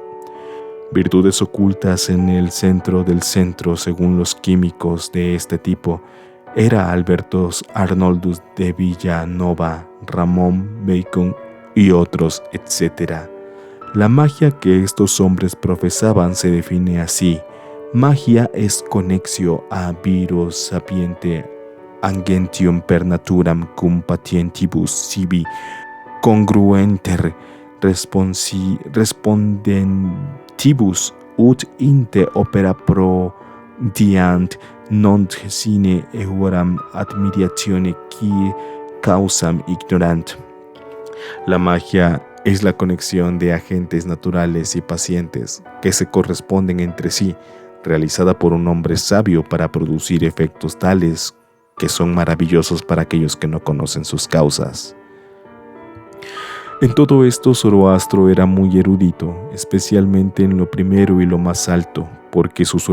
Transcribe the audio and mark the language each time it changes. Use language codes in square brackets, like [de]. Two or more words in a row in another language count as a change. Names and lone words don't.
[es] Virtudes ocultas en el centro del centro, según los químicos de este tipo, era Albertus Arnoldus de Villanova, Ramón Bacon y otros, etc. La magia que estos hombres profesaban se define así: [la] magia es connexio a viro sapiente angentium per naturam cum patientibus sibi congruenter respondentibus ut inte opera prodiant non sine eoram admiratione qui causam ignorant. [es] La magia es la conexión de agentes naturales y pacientes que se corresponden entre sí, realizada por un hombre sabio para producir efectos tales que son maravillosos para aquellos que no conocen sus causas. En todo esto, Zoroastro era muy erudito, especialmente en lo primero y lo más alto, porque sus